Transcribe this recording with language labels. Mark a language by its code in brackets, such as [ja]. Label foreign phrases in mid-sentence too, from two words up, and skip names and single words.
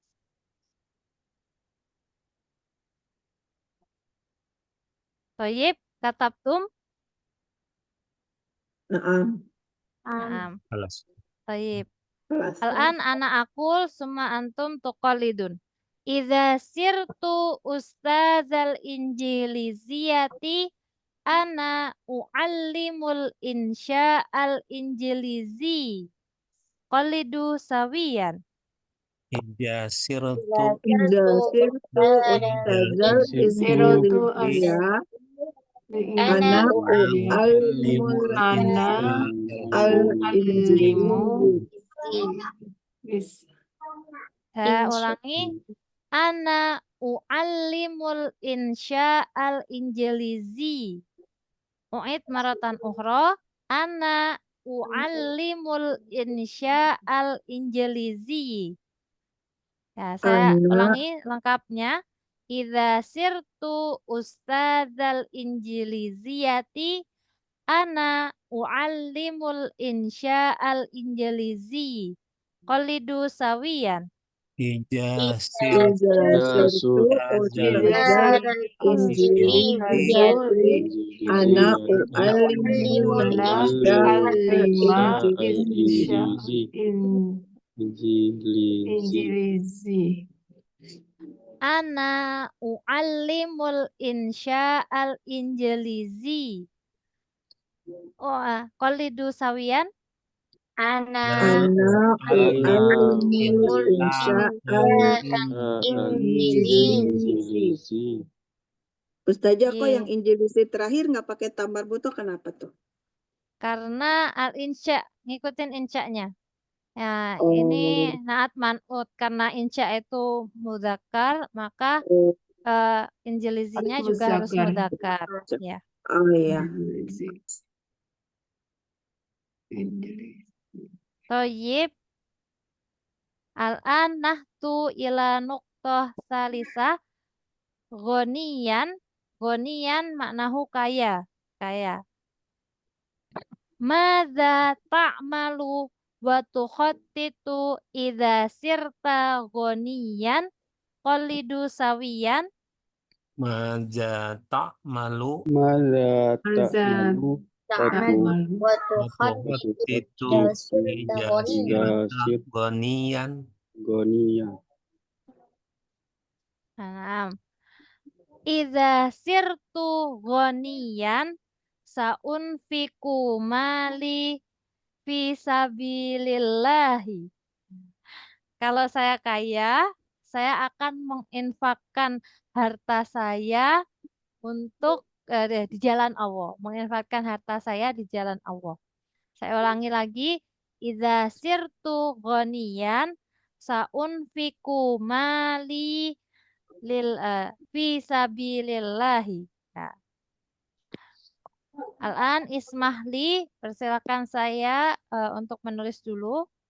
[ar] طيب، كتبتم? Naam. Naam. خلاص Taib. [id] Kelas. [ar] الآن أنا أقول ثم أنتم تقلدون. إذا صرت أستاذ الإنجليزية أنا أعلم الإنشاء الإنجليزي. قلدوا سويا. إذا سرت إذا صرت أستاذ Sirotu injiliziyah Ana ana Injiliziyah. u'allimul Ana al-injiliziyah. [id] Bis. Ulangi. [ar] أنا أعلم الإنشاء الإنجليزي. أعيد مرة أخرى. أنا أعلم الإنشاء الإنجليزي. [id] Ya, saya [ar] Ana [id] ulangi lengkapnya. [ar] إذا صرت أستاذ الإنجليزية أنا أعلم الإنشاء الإنجليزي. قلدوا سويا. إذا idza سرت صرت أستاذ الإنجليزية أنا أعلم Ana insya alima al-injiliziyah. Injilizi. أنا أعلم الإنشاء الإنجليزي. قلدوا سويا. Ana أنا أعلم الإنشاء Injilizi. [id] Ustazah kok Iya. yang injilisi terakhir nggak pakai tambar buto kenapa tuh? Karena al insya ngikutin insya-nya. Ya, Oh. ini [ar] نعت منعوت [id] karena insya itu mudzakkar, maka Oh, injilizinya Harus juga harus mudzakkar. mudzakkar. Ya. oh iya. Injilizi. [ar] Toyib. الآن نأتي إلى نقطة ثالثة. غنيا. غنيا معناه [id] kaya. Kaya. [ar] ماذا تعمل وتخطط إذا صرت غنيا قلدوا سويا. ماذا تعمل ماذا [id] Azan. [ar] Ta'mal Ta'mal. وتخطط وتخطط إذا صرت إذا ghaniyan. صرت غنيا غنيا [id] Nah, [ar] إذا صرت غنيا سأنفق مالي في سبيل الله. [id] Kalau saya kaya, saya akan menginfakkan harta saya untuk di jalan Allah. Menginfakkan harta saya di jalan Allah. Saya ulangi lagi. [ar] إذا صرت غنيا سأنفق مالي في سبيل الله. Ya. الآن اسمحلي, [id] persilakan saya untuk menulis dulu.